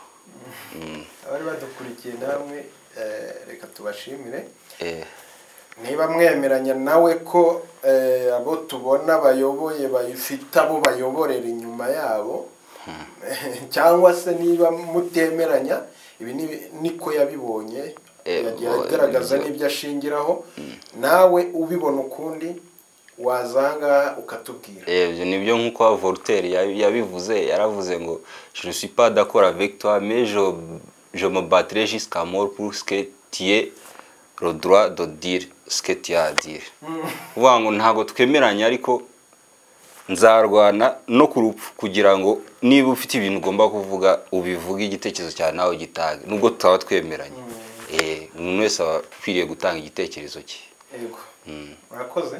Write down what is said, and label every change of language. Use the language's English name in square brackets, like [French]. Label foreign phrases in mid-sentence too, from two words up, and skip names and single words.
[Kinyarwanda] abari badukurikiye namwe reka tubashimire niba mwemeranya nawe ko abo tubona bayoboye bayifite abo bayoborera inyuma yabo cyangwa se niba mutemeranya ibi niko yabibonye yagaragaza n'ibyo ashingiraho nawe ubibona ukundi wazanga ukatubwira nibyo nkuko Voltaire yabivuze yaravuze ngo [French] je ne suis pas d'accord avec toi mais je me battrai jusqu'à mort pour ce que tu es le droit de dire ce que tu as à dire [Kinyarwanda] uvuga ngo ntago twemeranya ariko nzarwana no ku rupfu kugira ngo niba ufite ibintu ugomba kuvuga ubivuge igitekerezo cyawe nawe gitange nubwo tutaba twemeranya umuntu wese akwiriye gutanga igitekerezo cye yego murakoze